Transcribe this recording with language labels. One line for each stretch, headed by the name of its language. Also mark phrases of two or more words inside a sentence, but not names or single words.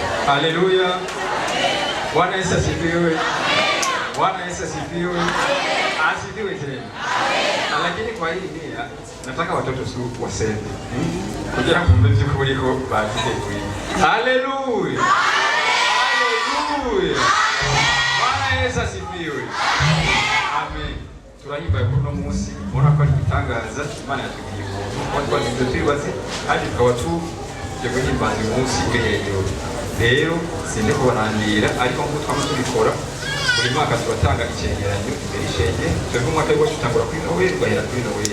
Swahili: Haleluya. Bwana Yesu asifiwe. Bwana Yesu asifiwe. Asifiwe tena. Lakini kwa hii nia nataka watoto tu waseme.
Rundi: Kugira kumbe by'ukuri ko bagiye.
Swahili: Haleluya. Haleluya. Bwana Yesu asifiwe. Amen.
Rundi: Turahimba kuno munsi ubona ko ari gitangaza Imana yatugiye ubuntu. Watu twibaze kandi tukaba tujye guhimbaza umunsi w'ihejuru. Rero sinde kubarandira ariko ngo twama tubikora buri mwaka tubatanga icegeranyo imbere ishenge twebwe umwaka wose tutangura kuri Noel ugahera kuri Noel.